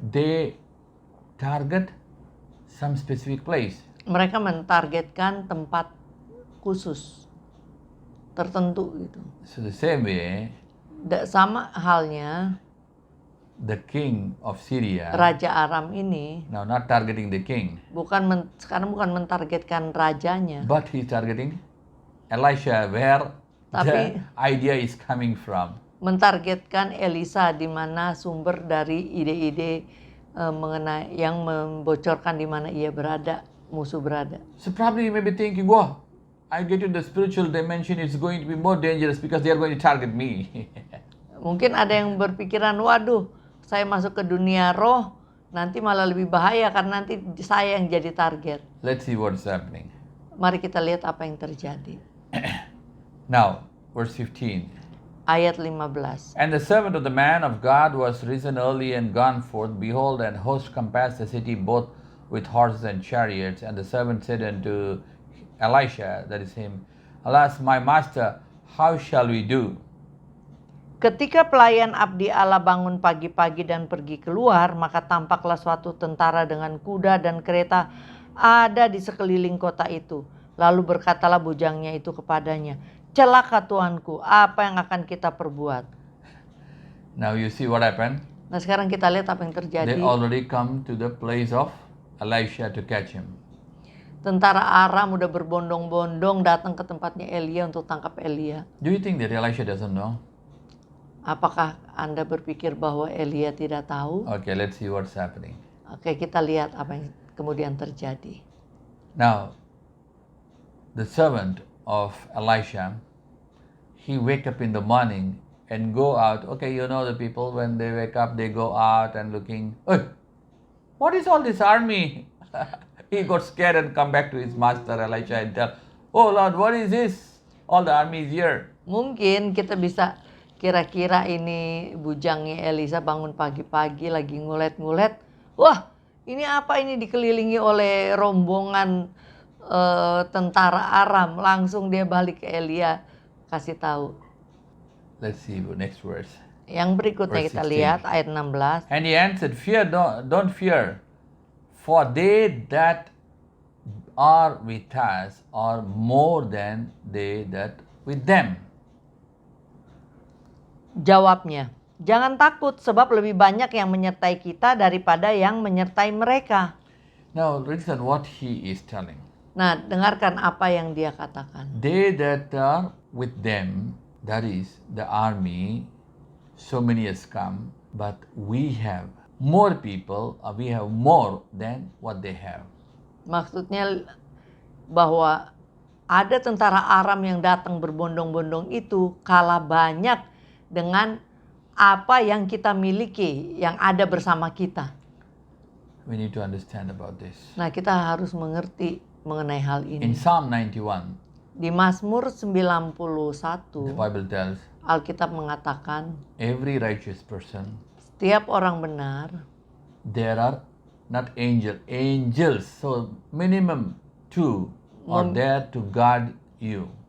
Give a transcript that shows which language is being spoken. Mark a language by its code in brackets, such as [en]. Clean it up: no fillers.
[en] they target some specific place. [id] mereka mentargetkan tempat khusus tertentu gitu. [en] So the same way, [id] Sama halnya [en] the king of Syria [id] Raja Aram ini [en] now not targeting the king, [id] sekarang bukan mentargetkan rajanya, [en] but he's targeting Elisha, where [id] Tapi- [en] the idea is coming from. [id] mentargetkan Elisa di mana sumber dari ide-ide mengenai yang membocorkan di mana ia berada, musuh berada. [en] So probably you may be thinking, wow, I get to the spiritual dimension, it's going to be more dangerous because they are going to target me. [id] Mungkin ada yang berpikiran, waduh, saya masuk ke dunia roh, nanti malah lebih bahaya karena nanti saya yang jadi target. [en] Let's see what's happening. [id] Mari kita lihat apa yang terjadi. [en] Now, verse 15. [id] Ayat 15. [en] And the servant of the man of God was risen early and gone forth. Behold, an host compassed the city both with horses and chariots. And the servant said unto Elisha, that is him, Alas, my master, how shall we do? [id] Ketika pelayan abdi Allah bangun pagi-pagi dan pergi keluar, maka tampaklah suatu tentara dengan kuda dan kereta ada di sekeliling kota itu. Lalu berkatalah bujangnya itu kepadanya, celaka tuanku, apa yang akan kita perbuat? [en] Now you see what happened? [id] Nah sekarang kita lihat apa yang terjadi. [en] They already come to the place of Elisha to catch him. [id] Tentara Aram udah berbondong-bondong datang ke tempatnya Elia untuk tangkap Elia. [en] Do you think that Elisha doesn't know? [id] Apakah Anda berpikir bahwa Elia tidak tahu? [en] Okay, let's see what's happening. [id] Oke, kita lihat apa yang kemudian terjadi. [en] Now, the servant of Elisha, he wake up in the morning and go out. Okay, you know the people, when they wake up, they go out and looking, "Hey, what is all this army?" He got scared and come back to his master Elisha and tell, "Oh Lord, what is this? All the army is here." [id] Mungkin kita bisa kira-kira ini bujangnya Elisa bangun pagi-pagi lagi ngulet-ngulet. Wah, ini apa ini dikelilingi oleh rombongan tentara Aram. Langsung dia balik ke Elia kasih tahu. [en] Let's see the next verse. [id] Yang berikutnya [en] Verse [id] kita [en] 16. [id] lihat ayat 16. [en] And he answered, "Fear, don't fear, for they that are with us are more than they that with them." [id] Jawabnya, jangan takut sebab lebih banyak yang menyertai kita daripada yang menyertai mereka. [en] Now listen what he is telling. [id] Nah, dengarkan apa yang dia katakan. [en] They that are with them, that is the army, so many has come, but we have more people, we have more than what they have. [id] Maksudnya bahwa ada tentara Aram yang datang berbondong-bondong itu kalah banyak dengan apa yang kita miliki, yang ada bersama kita. [en] We need to understand about this. [id] Nah, kita harus mengerti mengenai hal [en] In [id] ini. [en] Psalm 91, [id] Di Mazmur [en] the [id] 91, [en] Bible tells, [id] Alkitab mengatakan, [en] every righteous person, [id] setiap orang benar, [en] there are not angels, so minimum two are there to guard you.